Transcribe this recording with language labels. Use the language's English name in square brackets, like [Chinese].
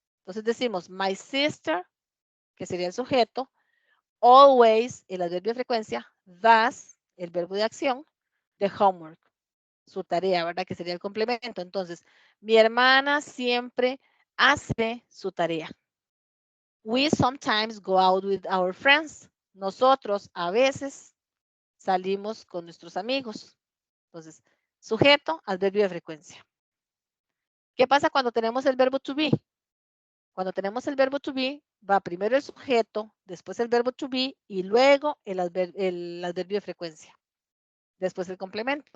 [Spanish] Entonces decimos [English] my sister, [Spanish] que sería el sujeto, always, el adverbio de frecuencia, does, el verbo de acción, [English] the homework, [Spanish] su tarea, ¿verdad? Que sería el complemento. Entonces, mi hermana siempre hace su tarea. [English] We sometimes go out with our friends. [Spanish] Nosotros a veces salimos con nuestros amigos. Entonces, sujeto, adverbio de frecuencia. ¿Qué pasa cuando tenemos el verbo to be? Cuando tenemos el verbo to be, va primero el sujeto, después el verbo to be y luego el adverbio de frecuencia. Después el complemento.